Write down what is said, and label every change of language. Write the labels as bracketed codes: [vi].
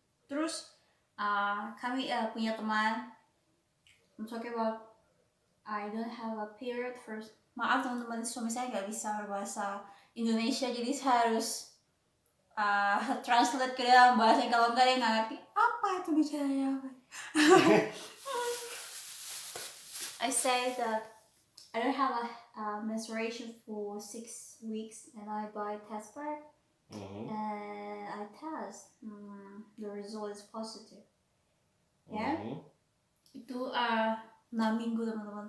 [id] Terus kami punya teman, [en] I'm talking about I don't have a period first. [id] Maaf teman-teman, suami saya nggak bisa berbahasa Indonesia, jadi saya harus translate ke dalam bahasa. Kalau nggak dia nggak ngerti apa itu bicaranya apa. [en] I say that I don't have a menstruation for 6 weeks, and I buy test pack and I test. The result is positive. [id] Ya, itu 6 minggu, teman-teman.